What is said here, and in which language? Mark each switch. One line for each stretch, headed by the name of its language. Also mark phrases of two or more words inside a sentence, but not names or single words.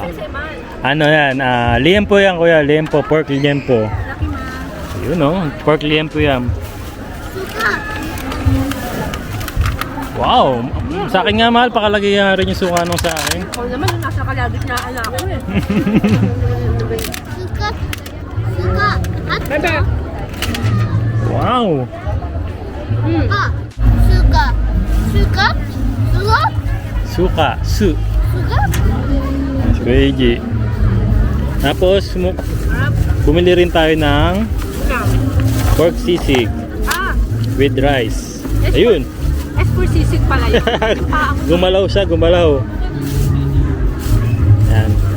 Filipino: Kasi man. Ano yan? Liempo yan kuya, liempo, pork liempo. Laki man. Yun oh, pork liempo yan. Suka. Wow! Sa akin nga mahal, pakalagay nga rin yung suka nung sa akin. Ako naman yung nasa kalabit na anak ko eh. Suka. Suka. At Wow! ah. Suka. Suka. Suka. Suka, su. Suka. Si Kuya Iji. Tapos, bumili rin tayo ng pork sisig Ah!
English: with rice. Ayun!
Filipino: S4 sisig pala yun. Gumalaw siya, gumalaw. Yan.